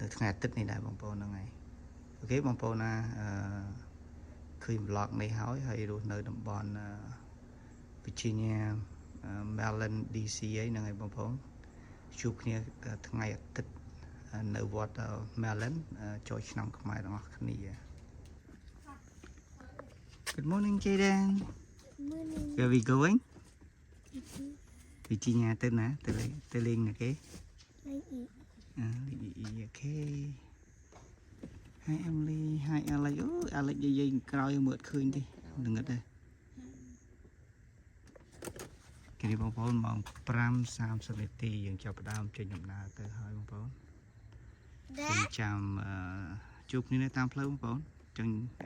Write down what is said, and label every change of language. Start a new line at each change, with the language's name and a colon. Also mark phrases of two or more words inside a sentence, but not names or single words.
Khmer: ថ្ងៃអាទិត្យនេះដែរបងប្អូនហ្នឹងហើយអូខេបងប្អូនណាឃើញ vlog នេះហើយរស់នៅតំបន់ Virginia Maryland DC ហ្នឹងហើយបងប្អូនជួបគ្នាថ្ងៃអាទិត្យនៅវត្ត Maryland ចូលឆ្នាំខ្មែរទាំងអស់គ្នា
English: Good morning Jaden Good morning. Where are we going
Khmer: Virginia ទៅណាទៅលេងណាគេ
English: Okay Hi Emily Hi Alex
Khmer: អូ Alex និយាយក្រោយមើលឃើញទេនឹងអត់ទេគេនេះបងប្អូនម៉ោង 5:30 នាទីយើងចាប់ផ្ដើមចេញដំណើរទៅហើយបងប្អូនចាំជួបគ្នានៅតាមផ្លូវបងប្អូនចឹង